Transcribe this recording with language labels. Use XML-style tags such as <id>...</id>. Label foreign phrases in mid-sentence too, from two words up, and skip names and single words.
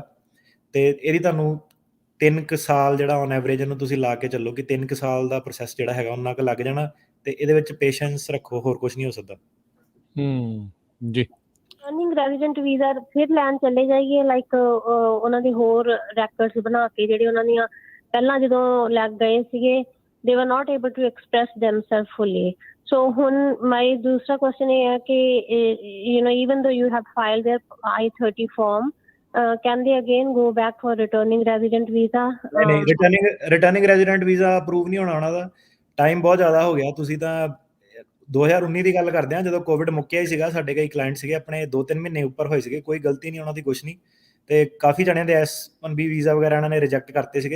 <pa>ਤੇ ਇਹਦੀ ਤੁਹਾਨੂੰ 3 ਸਾਲ ਜਿਹੜਾ</pa> <en>on average</en> <pa>ਇਹਨੂੰ ਤੁਸੀਂ ਲਾ ਕੇ ਚੱਲੋ ਕਿ 3 ਸਾਲ ਦਾ ਪ੍ਰੋਸੈਸ ਜਿਹੜਾ ਹੈਗਾ ਉਹਨਾਂ ਕੁ ਲੱਗ ਜਾਣਾ। ਤੇ ਇਹਦੇ ਵਿੱਚ ਪੇਸ਼ੈਂਸ ਰੱਖੋ, ਹੋਰ ਕੁਝ ਨਹੀਂ ਹੋ ਸਕਦਾ। ਜੀ</pa> <en>returning resident visa</en> <pa>ਫਿਰ ਲੈਣ ਚਲੇ ਜਾਈਏ ਲਾਈਕ ਉਹਨਾਂ ਦੇ ਹੋਰ ਰੈਕਰਡਸ ਬਣਾ ਕੇ ਜਿਹੜੇ ਉਹਨਾਂ ਦੀਆਂ ਪਹਿਲਾਂ ਜਦੋਂ ਲੱਗ ਗਏ ਸੀਗੇ</pa> <en>they were not able to express themselves fully. So ਹੁਣ my ਦੂਸਰਾ question</en> <pa>ਇਹ ਹੈ ਕਿ</pa> <en>even though you have filed their I-30 form, can they again go back for returning resident visa?</en> <pa>ਨਹੀਂ,</pa> <en>returning resident visa</en> <pa>ਅਪਰੂਵ ਨਹੀਂ ਹੋਣਾ ਉਹਨਾਂ ਦਾ। ਟਾਈਮ ਬਹੁਤ ਜ਼ਿਆਦਾ ਹੋ ਗਿਆ। ਤੁਸੀਂ ਤਾਂ 2019 ਦੀ ਗੱਲ ਕਰਦੇ ਆ, ਜਦੋਂ ਕੋਵਿਡ ਮੁੱਕਿਆ ਹੀ ਸੀਗਾ। ਸਾਡੇ ਕਈ ਕਲਾਇੰਟ ਸੀਗੇ ਆਪਣੇ 2-3 ਮਹੀਨੇ ਉੱਪਰ ਹੋਏ ਸੀਗੇ, ਕੋਈ ਗਲਤੀ ਨਹੀਂ ਉਹਨਾਂ ਦੀ, ਕੁਛ ਨਹੀਂ। ਤੇ ਕਾਫੀ ਜਣਿਆਂ ਦੇ S1B ਵੀਜ਼ਾ ਵਗੈਰਾ ਇਹਨਾਂ ਨੇ ਰਿਜੈਕਟ ਕਰਤੇ ਸੀਗੇ।</pa>